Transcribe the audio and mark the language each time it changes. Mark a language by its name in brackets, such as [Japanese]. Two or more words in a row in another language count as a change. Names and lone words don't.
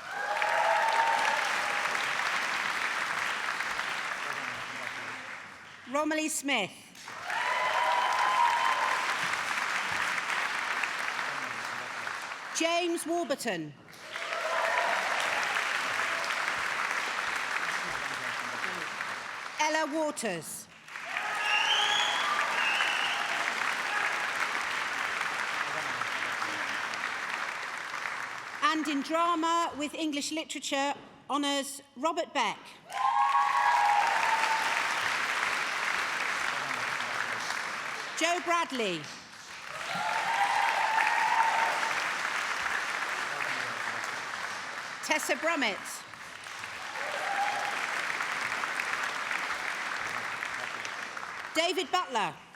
[English] Romilly Smith. James Warburton. Ella Waters. And in drama with English literature honours, Robert Beck. Joe Bradley. Tessa Brummett. David Butler.